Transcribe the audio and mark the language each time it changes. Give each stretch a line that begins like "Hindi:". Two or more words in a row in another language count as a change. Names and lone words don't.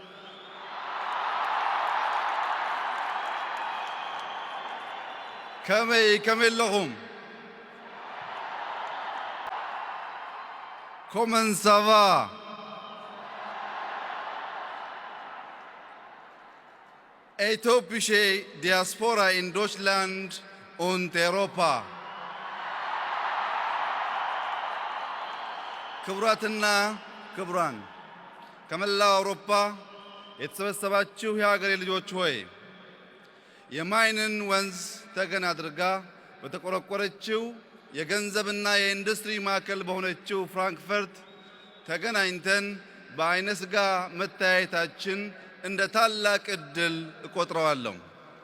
French: Kamel lahum. Comment ça va?
German: Etiopische Diaspora in Deutschland und Europa.
Amharic: ክቡራትና ክቡራን ከመላው አውሮፓ የተሰበሰባችሁ የሀገሬ ልጆች ሆይ የማይንን ወንዝ ተገን አድርጋ በተቆረቆረችው የገንዘብና የኢንዱስትሪ ማዕከል በሆነችው ፍራንክፈርት ተገናኝተን በአይነ ሥጋ መተያየታችን እንደ ታላቅ ዕድል እቆጥረዋለሁ።